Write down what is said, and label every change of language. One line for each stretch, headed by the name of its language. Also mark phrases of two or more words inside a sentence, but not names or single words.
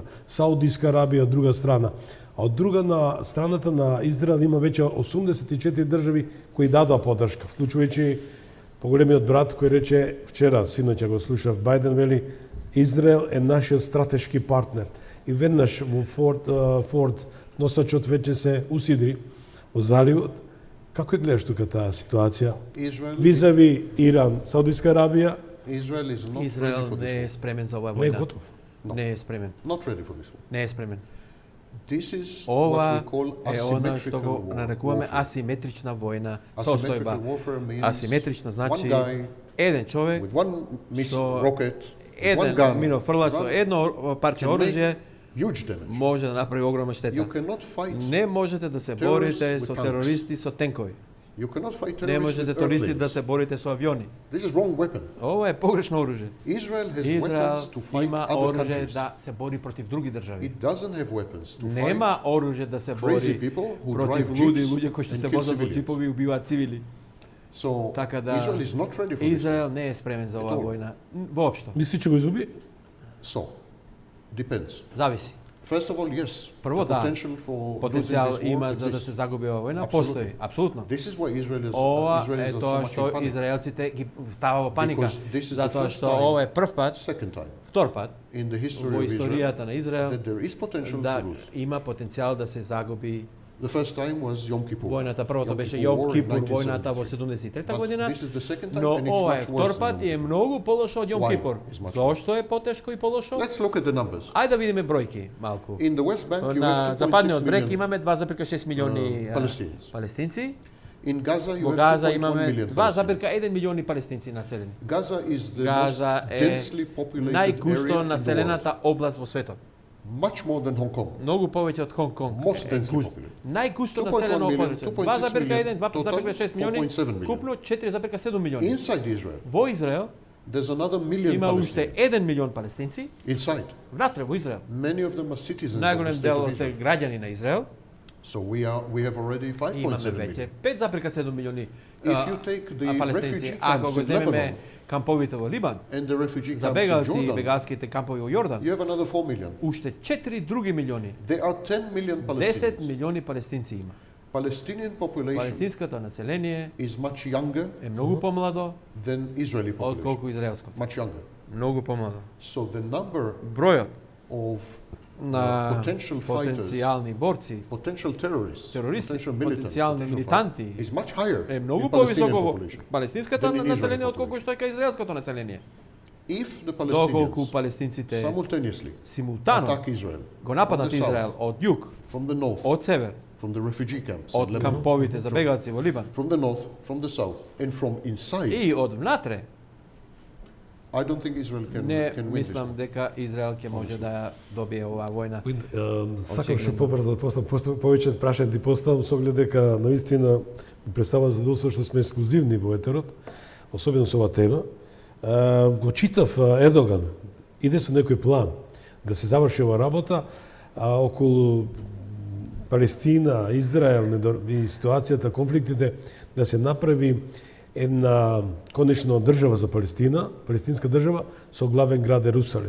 Macedonian: Саудиска Арабија од друга страна. А од друга на страната на Израел има веќе 84 држави кои дадоа поддршка, вклучувајќи поголемиот брат кој рече вчера, синоќа го слушав, Бајден вели Израел е нашиот стратешки партнер. И веднаш во Форд носачот веќе се усидри во заливот. Како ја гледаш тука таа ситуација? Визави Иран, Саудиска Арабија? Израел не е спремен за оваа Не е војна. готов. Не е спремен.
English: Not ready for this one.
Macedonian: Не е спремен.
English: This is what
Macedonian: Ова
English: we call
Macedonian: е она што го
English: asymmetrical
Macedonian: нарекуваме
English: warfare.
Macedonian: асиметрична војна
English: Asymmetrical
Macedonian: состојба.
English: warfare means
Macedonian: Асиметрична значи
English: one guy
Macedonian: еден човек
English: with one
Macedonian: со
English: rocket, one
Macedonian: еден
English: gun,
Macedonian: минофрлач со едно парче
English: can make
Macedonian: оружје
English: huge damage.
Macedonian: може да направи огромна
English: You
Macedonian: штета.
English: cannot fight.
Macedonian: Не можете да се
English: terrorists
Macedonian: борите
English: with
Macedonian: со
English: tanks.
Macedonian: терористи со тенкови.
English: You cannot fight
Macedonian: Не
English: terrorists
Macedonian: можете
English: with
Macedonian: терористи да
English: airplanes.
Macedonian: се борите со авиони.
English: This is wrong weapon.
Macedonian: Ова е погрешно оружје.
English: Israel has
Macedonian: Израел
English: weapons to fight
Macedonian: има
English: other
Macedonian: оружје
English: countries.
Macedonian: да се бори против други држави.
English: It doesn't have weapons to fight
Macedonian: Нема оружје да се
English: crazy
Macedonian: бори
English: people who
Macedonian: против
English: drive
Macedonian: луди
English: jeeps
Macedonian: луѓе кои што
English: and
Macedonian: се
English: kill
Macedonian: возат во
English: civilians.
Macedonian: џипови и убиваат цивили.
English: So
Macedonian: Така да
English: Israel is not ready for this.
Macedonian: Израел не е спремен за оваа
English: all.
Macedonian: војна воопшто. Мисли че го изгуби?
English: So depends.
Macedonian: Зависи.
English: First of all, yes,
Macedonian: Прво
English: the
Macedonian: да,
English: potential for
Macedonian: потенцијал
English: losing this war
Macedonian: има за да
English: exists.
Macedonian: се загуби оваа војна, Апсолутно. постои, апсолутно.
English: This is why
Macedonian: Ова
English: Israel
Macedonian: е
English: is so
Macedonian: тоа
English: much
Macedonian: што
English: in panic.
Macedonian: израелците ги става во паника,
English: Because this is the
Macedonian: затоа
English: first
Macedonian: што
English: time,
Macedonian: ова е прв пат,
English: Second time
Macedonian: втор пат
English: in the history
Macedonian: во
English: of Israel
Macedonian: историјата на Израел
English: that there is potential
Macedonian: да
English: to lose.
Macedonian: има потенцијал да се загуби
English: The first time was Yom Kippur.
Macedonian: војната. Првото
English: Yom
Macedonian: беше
English: Kippur
Macedonian: Јом
English: War in
Macedonian: Кипур,
English: 1973.
Macedonian: војната во 73-та
English: But
Macedonian: година,
English: this is the second time
Macedonian: но
English: and it's
Macedonian: ова е
English: much
Macedonian: втор
English: worse
Macedonian: пат
English: than
Macedonian: и е многу полошо од Јом
English: Why
Macedonian: Кипур.
English: is much
Macedonian: Зошто е потешко и полошо?
English: Let's look at the numbers.
Macedonian: Ајде да видиме бројки малку.
English: In the West Bank you
Macedonian: На
English: have 2.6
Macedonian: западниот брег
English: million.
Macedonian: имаме 2,6 милиони
English: Palestinians.
Macedonian: палестинци.
English: In Gaza you
Macedonian: Во
English: have
Macedonian: Газа
English: 2.1
Macedonian: имаме
English: million Palestinians.
Macedonian: 2,1 милиони палестинци населени.
English: Gaza is the
Macedonian: Газа
English: most
Macedonian: е
English: densely populated area
Macedonian: најгусто
English: in the world.
Macedonian: населената област во светот.
English: Much more than Hong Kong.
Macedonian: Многу повеќе од Хонг Конг.
English: Most densely
Macedonian: густ.
English: populated.
Macedonian: Најгусто
English: 2.1
Macedonian: населено
English: million,
Macedonian: опоруче.
English: 2.6
Macedonian: 2,1,
English: million,
Macedonian: 2,6 милиони,
English: 4.7 million.
Macedonian: купно 4,7 милиони.
English: Inside Israel,
Macedonian: Во Израел
English: there's another million
Macedonian: има уште
English: Palestinians.
Macedonian: 1 милион палестинци.
English: Inside.
Macedonian: Внатре во Израел.
English: Many of them are citizens of the
Macedonian: Најголем
English: state
Macedonian: дел
English: of
Macedonian: од се
English: Israel.
Macedonian: граѓани на Израел.
English: So we have already
Macedonian: И имаме
English: 5.7
Macedonian: веќе
English: million.
Macedonian: 5,7 милиони
English: If you take the
Macedonian: палестинци.
English: refugee
Macedonian: Ако
English: camps
Macedonian: го
English: in
Macedonian: земеме
English: Lebanon
Macedonian: камповите во Либан,
English: and the refugee
Macedonian: за
English: camps in
Macedonian: бегалци и
English: Jordan,
Macedonian: бегалските кампови во Јордан,
English: you have another 4 million.
Macedonian: уште 4 други милиони.
English: There are 10 million
Macedonian: 10
English: Palestinians.
Macedonian: милиони палестинци има.
English: Palestinian population
Macedonian: Палестинското население
English: is much younger
Macedonian: е многу помладо
English: than Israeli population.
Macedonian: отколку израелското.
English: Much younger.
Macedonian: Многу помладо.
English: So the number
Macedonian: Бројот
English: of
Macedonian: на
English: potential fighters,
Macedonian: потенцијални борци,
English: potential terrorists,
Macedonian: терористи,
English: potential militants,
Macedonian: потенцијални
English: potential
Macedonian: милитанти
English: fighters, is much higher
Macedonian: е
English: in
Macedonian: многу
English: Palestinian
Macedonian: повисоко во
English: population.
Macedonian: палестинското
English: than in
Macedonian: население
English: Israeli
Macedonian: отколку што е кај израелското население.
English: If the
Macedonian: Доколку
English: Palestinians
Macedonian: палестинците
English: simultaneously
Macedonian: симултано
English: attack Israel
Macedonian: го нападнат
English: from the south,
Macedonian: Израел од југ,
English: from the north,
Macedonian: од север,
English: from the refugee camps, in
Macedonian: од
English: Lebanon,
Macedonian: камповите за бегалци во Либан
English: from the north, from the south, and from inside,
Macedonian: и од внатре,
English: I don't think Israel
Macedonian: не can win this. мислам дека Израел ќе може да ја добие оваа војна. Сакам што Очигледно. побрзо да поставам повеќе прашања ти поставам со оглед дека навистина ми представува задоволство што сме ексклузивни во етерот, особено со оваа тема. Го читав Ердоган, иде со некој план да се заврши оваа работа околу Палестина, Израел и ситуацијата, конфликтите, да се направи една конечно држава за Палестина, палестинска држава со главен град Ерусалим.